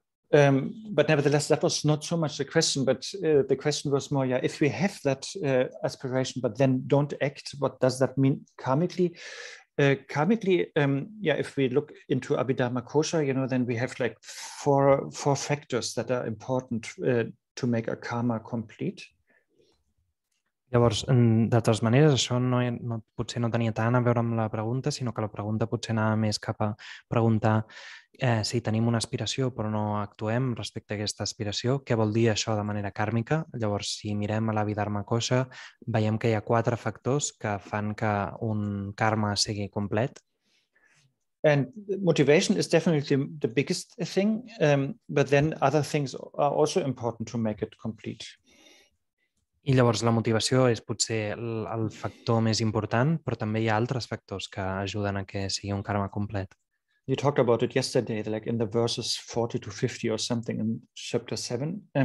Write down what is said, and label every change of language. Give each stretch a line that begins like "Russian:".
English: But nevertheless, that was not so much the question, but the question was more, if we have that aspiration, but then don't act, what does that mean karmically? Karmically, if we look into Abhidharma Kosha, then we have like four factors that are important to make a karma complete.
Catalan: Llavors, de totes maneres, això potser no tenia tant a veure amb la pregunta, sinó que la pregunta potser anava més cap a preguntar si tenim una aspiració però no actuem respecte a aquesta aspiració, què vol dir això de manera kàrmica? Llavors, si mirem a l'Abhidharma Kosha, veiem que hi ha 4 factors que fan que un karma sigui complet.
English: And motivation is definitely the biggest thing, but then other things are also important to make it complete.
Catalan: I llavors la motivació és potser el factor més important, però també hi ha altres factors que ajuden a que sigui un karma complet.
English: You talked about it yesterday, like in the verses 40 to 50 or something in chapter 7.